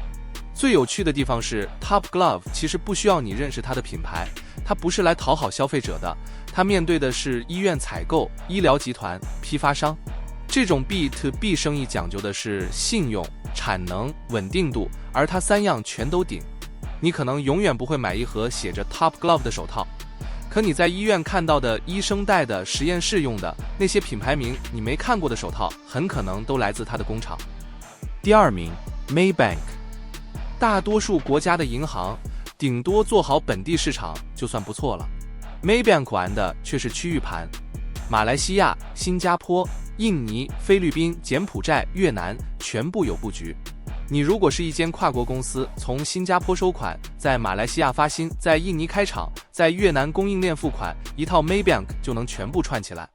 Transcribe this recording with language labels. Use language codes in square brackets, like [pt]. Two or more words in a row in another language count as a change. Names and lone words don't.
[zh] 最有趣的地方是 ，Top Glove 其實不需要你認識它的品牌，它不是來討好消費者的，它面對的是醫院採購、醫療集團、批發商。這種 [en] B to B [zh] 生意講究的是信用、產能、穩定度，而它3樣全都頂。你可能永遠不會買一盒寫着 Top Glove 的手套，可你在醫院看到的醫生戴的、實驗室用的那些品牌名你沒看過的手套，很可能都來自它的工廠。第二名 Maybank。大多数国家的银行頂多做好本地市場就算不錯了， Maybank 玩的卻是區域盤，馬來西亞、新加坡、印尼、菲律賓、柬埔寨、越南全部有布局。你如果是一間跨國公司，從新加坡收款，在馬來西亞發薪，在印尼開廠，在越南供應鏈付款，一套 Maybank 就能全部串起來。